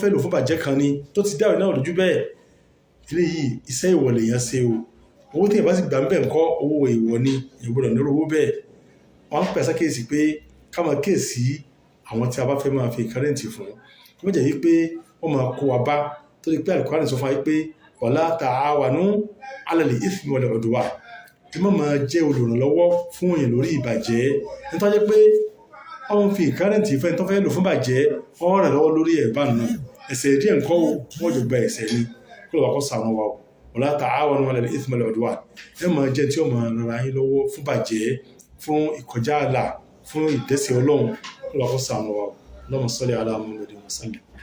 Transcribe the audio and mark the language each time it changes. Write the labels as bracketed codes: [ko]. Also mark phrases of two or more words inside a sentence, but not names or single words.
[yo] fẹ́ lò fún bàjẹ́ kan ni tó ti dáwẹ̀ náà lójú bẹ́ẹ̀ ilé yìí iṣẹ́ ìwọ̀ lèèyàn ṣe o owó tí èèyàn bá sì gbà ń bẹ̀ ńkọ́ owó ìwọ̀ ni èèyàn gbọ́dọ̀ nírò owó bẹ́ẹ̀ wọ́n pẹ̀ sákèsì pé ká máa kéèsì àwọn tí a bá fẹ́ máa fi kárẹ́ǹtì fún wọ́n jẹ́ wípé wọ́n máa kó wa bá tó di pé Al-Qur'an sọ fún wa wípé [ar] ولا تعاونوا على الإثم والعدوان [yo] tí wọ́n máa jẹ́ olùrànlọ́wọ́ fún èèyàn lórí ìbàjẹ́ nítorí pé wọ́n fi ìkárẹ̀ntì fẹ́ tó fẹ́ lò fún bàjẹ́ wọ́n rẹ̀ lọ́wọ́ lórí ẹ̀bá nù ẹ̀ṣẹ̀ díẹ̀ nǹkan wọ́n jọ gba ẹ̀ṣẹ̀ ni kó lọ́wọ́ kó sànù wa [ar] ولا تعاونوا على الإثم والعدوان [yo] ẹ máa jẹ́ tí ó máa rara yín lọ́wọ́ fún bàjẹ́ fún ìkọjá àlà fún ìdẹ́ṣẹ̀ Ọlọ́run kó lọ́wọ́ kó sànù wa [ar] اللهم صل على محمد وسلم.